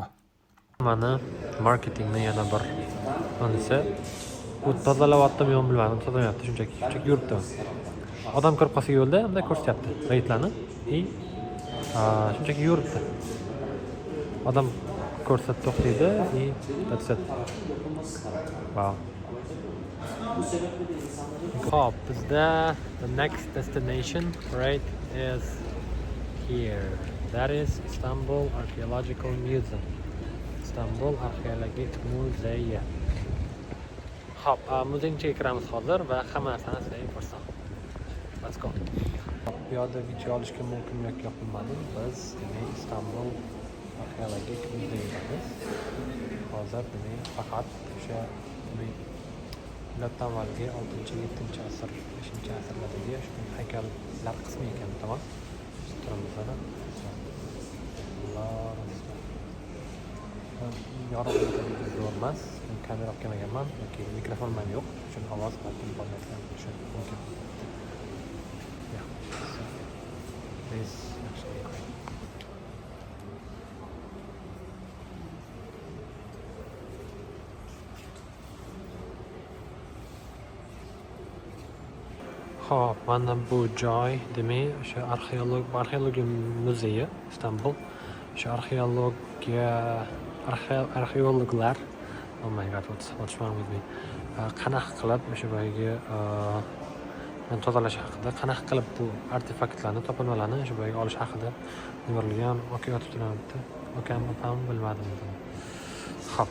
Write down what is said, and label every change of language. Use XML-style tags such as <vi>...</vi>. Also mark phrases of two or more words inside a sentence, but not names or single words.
<uz>Mana marketingning yana bir onisi. Bu tozalayaptimi yo'qmi bilmadim, tozalayapti shunchaki yuribdi. Odam ko'rib qolsa yo'lda, bunday ko'rsatyapti reytlarni. Shunchaki yuribdi. Odam ko'rsa to'xtaydi,</uz> <en>that's it. Wow.</en> <uz>Hop, bizda</uz> <en>the next destination right is here. That is Istanbul Archaeological Museum.</en> <uz>Istanbul Arxeologik muzeyi. Hop, muzeyga kiramiz hozir va hamma narsani sizlarga ko'rsataman.</uz> <en>Let's go.</en> <uz>Bu yerda video olishga mumkin yoki yo'q bilmadim. Biz Istanbul Arxeologik muzeyidamiz. Hozir faqat o'sha miloddan avvalgi 6-7 asr, 5-asrlardagi shu haykallar qismi ekan, tamom. Turamiz mana. Yorug'lik zo'r emas. Kamera olib kelmaganman yoki mikrofon ham yo'q. Shuning ovoz balkim bo'lmayotgan bo'lishi mumkin.</uz> <en>This actually great.</en> <uz>Hop, mana bu joy demak o'sha arxeologiya muzeyi Istanbul. O'sha arxeologlar,</uz> <en>oh my god, what's wrong with me?</en> <uz>Qanaqa qilib o'sha boyagi tozalash haqida, qanaqa qilib bu artefaktlarni, topilmalarni o'sha boyagi olish haqida yozilgan yotib turibdi. Okamni ham bilmadim. Hop.</uz>